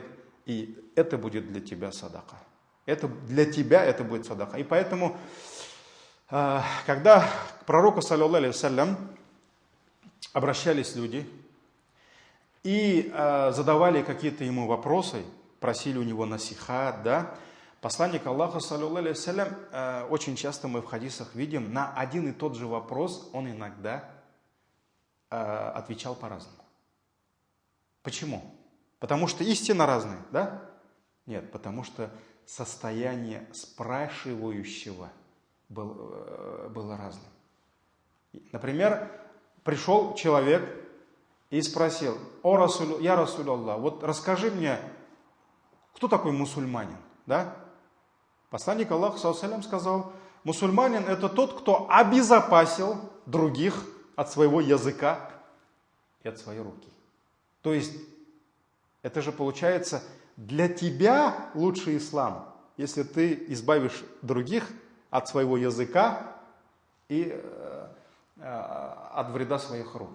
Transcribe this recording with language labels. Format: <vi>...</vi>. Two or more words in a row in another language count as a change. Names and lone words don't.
<ru>И это будет для тебя садака. Для тебя это будет садака. И поэтому, когда к пророку,</ru> <ar>صلى الله عليه وسلم,</ar> <ru>обращались люди и задавали какие-то ему вопросы, просили у него насихат, да. Посланник Аллаха,</ru> <ar>صلى الله عليه وسلم,</ar> <ru>очень часто мы в хадисах видим, на один и тот же вопрос он иногда отвечал по-разному. Почему? Потому что истина разная, да? Нет, потому что состояние спрашивающего было разным. Например, пришел человек и спросил,</ru> <ar>يا رسول الله,</ar> <ru>вот расскажи мне, кто такой мусульманин, да? Посланник Аллаха,</ru> <ar>صلى الله عليه وسلم,</ar> <ru>сказал, мусульманин это тот, кто обезопасил других от своего языка и от своей руки. То есть, это же получается, для тебя лучший ислам, если ты избавишь других от своего языка и от вреда своих рук.</ru>